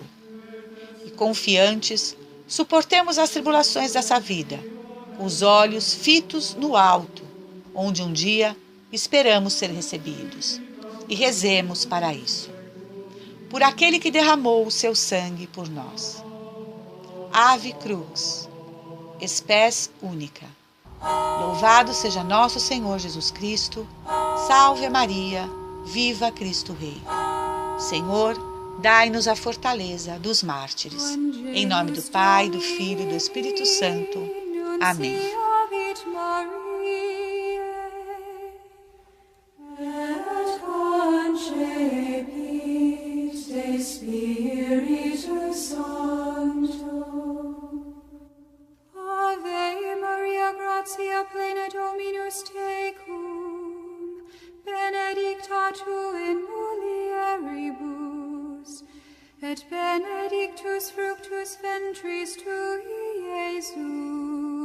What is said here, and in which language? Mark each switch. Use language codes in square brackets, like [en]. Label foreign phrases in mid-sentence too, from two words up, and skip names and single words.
[pt] E confiantes, suportemos as tribulações dessa vida, com os olhos fitos no alto, onde um dia esperamos ser recebidos. E rezemos para isso. Por aquele que derramou o seu sangue por nós. [la] Ave Crux, espés única. [pt] Louvado seja nosso Senhor Jesus Cristo. Salve Maria, viva Cristo Rei. Senhor, dai-nos a fortaleza dos mártires. Em nome do Pai, do Filho e do Espírito Santo. Amém. [la] Spiritus Sancto. Ave Maria, gratia plena Dominus tecum, benedicta tu in mulieribus, et benedictus fructus ventris tui, Iesus.